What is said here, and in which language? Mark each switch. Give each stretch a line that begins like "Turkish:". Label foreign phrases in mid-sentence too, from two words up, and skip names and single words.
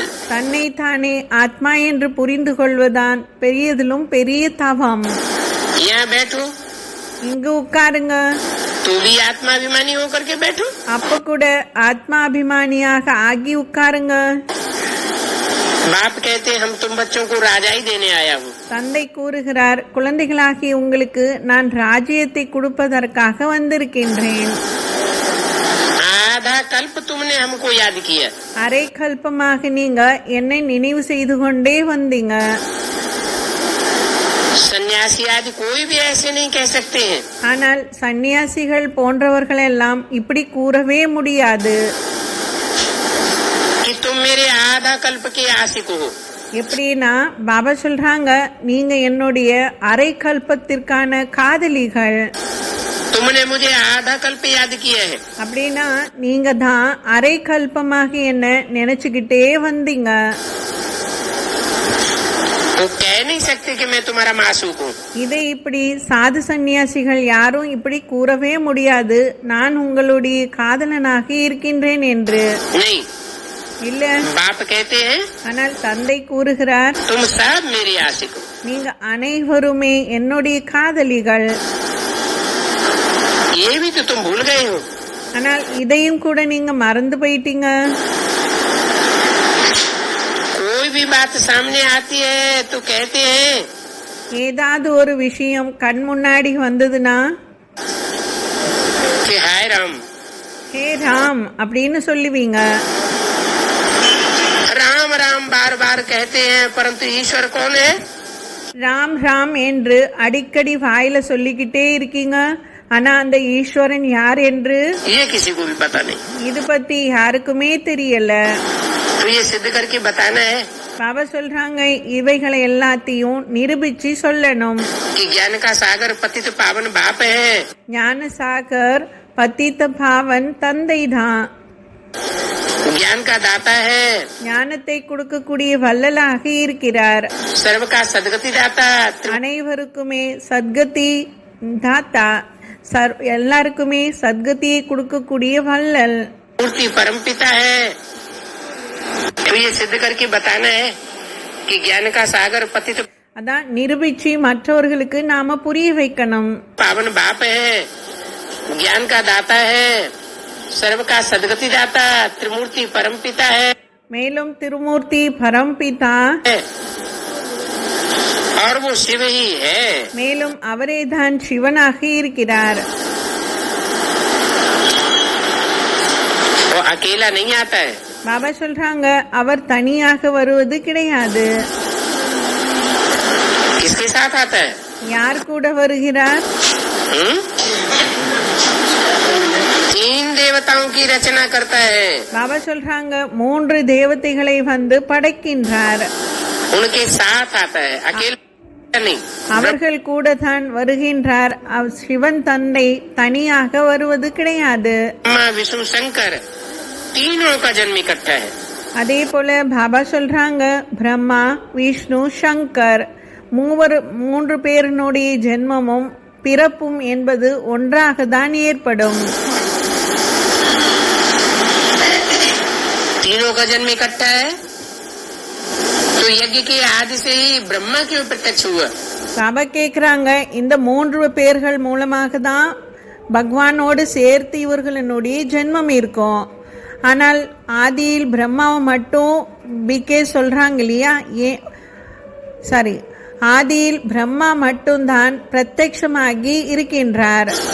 Tamil: தன்னைத்தானே ஆத்மா என்று புரிந்து கொள்வதான் பெரியதிலும் பெரிய தவம்.
Hindi: यहाँ बैठो,
Tamil: இங்கு உட்காருங்க.
Hindi: तू भी आत्माभिमानी होकर के बैठो।
Tamil: அப்ப கூட ஆத்மாபிமானியாக ஆகி உட்காருங்க.
Hindi: बाप कहते हम तुम बच्चों को राजा ही देने आया हूँ।
Tamil: தந்தை கூறுகிறார் குழந்தைகளாகி உங்களுக்கு நான் ராஜ்யத்தை கொடுப்பதற்காக வந்திருக்கின்றேன்.
Hindi: आधा कल्प तुमने हमको याद किया।
Tamil: அரை கல்பமாக நீங்க என்னை நினைவு செய்து கொண்டே வந்தீங்க.
Hindi: सन्यासी आदि कोई भी ऐसे नहीं कह सकते हैं।
Tamil: ஆனால் சந்நியாசிகள் போன்றவர்கள் எல்லாம் இப்படி கூறவே முடியாது.
Hindi: कि तुम मेरे आधा कल्प के आशिक हो।
Tamil: எப்படின்னா பாபா சொல்றாங்க நீங்க என்னுடைய அரை கல்பத்திற்கான காதலிகள்.
Hindi: तुमने मुझे आधा कल्प याद किया है।
Tamil: அப்படின்னா நீங்க தான் அரை கல்பமாக என்ன நினைச்சுக்கிட்டே வந்தீங்க.
Hindi: वो कह नहीं सकते कि मैं तुम्हारा मासूक हूँ।
Tamil: இதை இப்படி சாது சந்நியாசிகள் யாரும் இப்படி கூறவே முடியாது நான் உங்களுடைய காதலனாக இருக்கின்றேன் என்று.
Hindi: नहीं,
Tamil: இல்ல.
Hindi: बाप कहते हैं
Tamil: ஆனால் தந்தை கூறுகிறார்
Hindi: तुम सब मेरे आशिक हो।
Tamil: நீங்க அனைவருமே என்னுடைய காதலிகள்.
Hindi: ये भी तो तुम भूल गए हो।
Tamil: ஆனால் இதையும் கூட நீங்க மறந்து போயிட்டீங்க.
Hindi: कोई भी बात सामने आती है तो कहते हैं
Tamil: ஏதாவது ஒரு விஷயம் கண் முன்னாடி வந்ததுன்னா
Hindi: कि हाय राम। हे राम
Tamil: அப்படின்னு சொல்லுவீங்க.
Hindi: राम राम बार बार कहते हैं, परंतु ईश्वर कौन है? राम राम
Tamil: என்று அடிக்கடி வாயில சொல்லிக்கிட்டே இருக்கீங்க. ஆனா அந்த ஈஸ்வரன் யார் என்று
Hindi: ये किसी को भी पता नहीं।
Tamil: இது பத்தி யாருக்குமே தெரியல.
Hindi: तो ये सिद्ध करके बताना है
Tamil: பாபா சொல்றாங்க இவைகளை எல்லாத்தையும் நிரூபிச்சு சொல்லணும்.
Hindi: कि ज्ञान का सागर पतित पावन बाप है। ज्ञान सागर पतित पावन
Tamil: தந்தை தான்.
Hindi: ज्ञान का दाता है।
Tamil: ஞானத்தை கொடுக்கக்கூடிய வள்ளலாக இருக்கிறார். सर्व का सदगति दाता। அனைவருக்குமே
Hindi: सद्गति दाता.
Tamil: எல்லாருக்குமே சத்கதியை கொடுக்கக்கூடிய வள்ளல்.
Hindi: मूर्ति परम पिता है। तो ये सिद्ध करके बताना है कि ज्ञान का सागर पतित
Tamil: அதான் நிரூபிச்சு மற்றவர்களுக்கு நாம புரிய வைக்கணும்.
Hindi: पावन बाप है, ज्ञान का दाता है, सर्व का सदगति दाता, त्रिमूर्ति परम पिता है।
Tamil: மேலும்
Hindi: त्रिमूर्ति परमपिता और वो शिव ही है।
Tamil: மேலும் அவரேதான் சிவனாக இருக்கிறார்.
Hindi: वो अकेला नहीं आता है।
Tamil: பாபா சொல்றாங்க அவர் தனியாக வருவது கிடையாது.
Hindi: किसके साथ आता है?
Tamil: யார் கூட வருகிறார்?
Hindi: तीन देवताओं की रचना करता है।
Tamil: பாபா சொல்றாங்க 3 தேவதைகளை வந்து படைக்கின்றார்.
Hindi: उनके साथ आता है, अकेला नहीं।
Tamil: அவர்கள் கூட தான் வருகின்றார். சிவன் தந்தை தனியாக வருவது கிடையாது.
Hindi: ब्रह्मा विष्णु शंकर तीनों का जन्म इकट्ठा है।
Tamil: அதே போல பாபா சொல்றாங்க பிரம்மா விஷ்ணு சங்கர் 3 பேரினுடைய ஜென்மமும் பிறப்பும் என்பது ஒன்றாக தான் ஏற்படும்.
Hindi: तीनों का जन्म इकट्ठा है तो यज्ञ के आदि से ही ब्रह्मा क्यों प्रत्यक्ष हुआ?
Tamil: பாபா கேக்குறாங்க இந்த 3 பேர்கள் மூலமாக தான் பகவானோடு சேர்த்து இவர்களுடைய ஜென்மம் இருக்கும். ஆனால் ஆதியில் பிரம்மாவை மட்டும் பிகே சொல்றாங்க இல்லையா? ஆதியில் பிரம்மா மட்டும்தான் பிரத்யட்சமாகி இருக்கின்றார்.